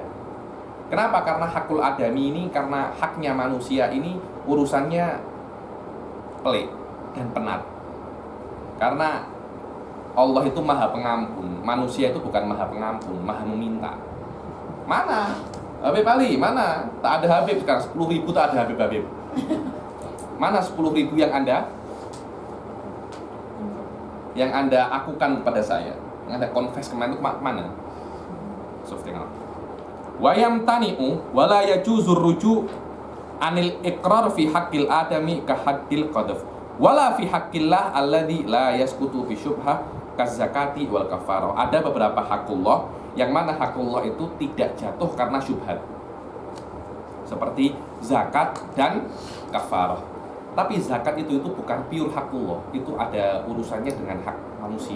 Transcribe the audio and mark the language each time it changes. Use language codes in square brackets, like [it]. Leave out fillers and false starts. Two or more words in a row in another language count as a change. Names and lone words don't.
[ms] Kenapa? Karena [ar] حق الآدمي [ms] ini, karena haknya manusia ini urusannya pelik dan penat. Karena Allah itu maha pengampun, manusia itu bukan maha pengampun, maha meminta. Mana? Habib Ali, mana? Tak ada Habib sekarang, 10.000 tak ada Habib. Mana 10.000 yang anda akukan kepada saya, yang anda confess kemarin itu mana? So, tengok. [ar] ويمتنع ولا يجوز الرجوع عن الإقرار في حق الآدمي كحق القذف ولا في حق الله الذي لا يسقط في شبهة كالزكاة والكفارة. [ms] Ada beberapa hakullah yang mana hakullah itu tidak jatuh karena syubhat, seperti zakat dan kafarah. Tapi zakat itu bukan pure hakullah, itu ada urusannya dengan hak manusia.